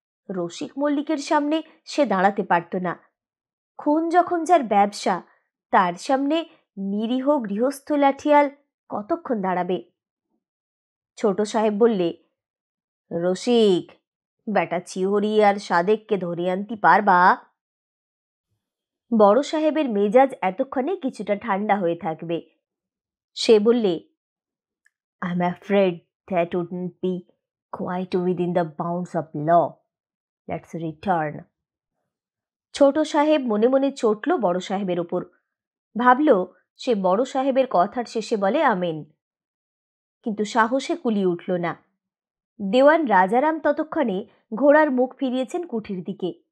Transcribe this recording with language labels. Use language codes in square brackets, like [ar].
[bn] রসিক মল্লিকের সামনে সে দাঁড়াতে পারত না। খুন যখন যার ব্যবসা, তার সামনে নিরীহ গৃহস্থ লাঠিয়াল কতক্ষণ দাঁড়াবে? ছোট সাহেব বললে, রসিক, বেটা চিহরি আর সাদেককে ধরে আনতে পারবা? বড় সাহেবের মেজাজ এতক্ষণে কিছুটা ঠান্ডা হয়ে থাকবে। সে বললে, [en] I'm afraid that wouldn't be quite within the bounds of law. Let's return. [bn] ছোট সাহেব মনে মনে চটল বড় সাহেবের ওপর। ভাবল সে বড় সাহেবের কথার শেষে বলে আমেন, কিন্তু সাহসে কুলিয়ে উঠল না। দেওয়ান রাজারাম ততক্ষণে ঘোড়ার মুখ ফিরিয়েছেন কুঠির দিকে।